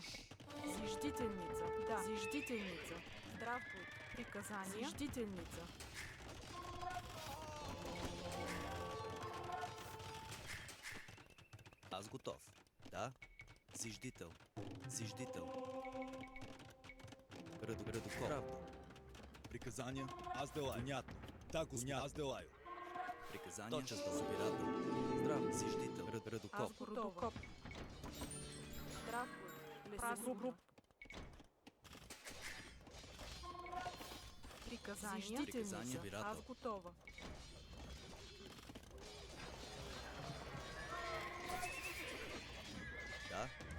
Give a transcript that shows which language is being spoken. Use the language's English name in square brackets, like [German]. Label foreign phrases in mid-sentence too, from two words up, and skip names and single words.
[Russian] Зиждительница. Да. Зиждительница. Здрав будь. Приказания. Зиждительница. Аз готов. Да. Зиждител. Редокоп. Правда. Приказания. Аз делаю. Понятно. Так, Господи, аз делаю. Приказания. Тотчас да собирател. Здрав. Зиждител. Редокоп. Аз готова. Здрав будь. Лесогруп. Приказания. Приказания. Зиждительница. Аз готова. Да.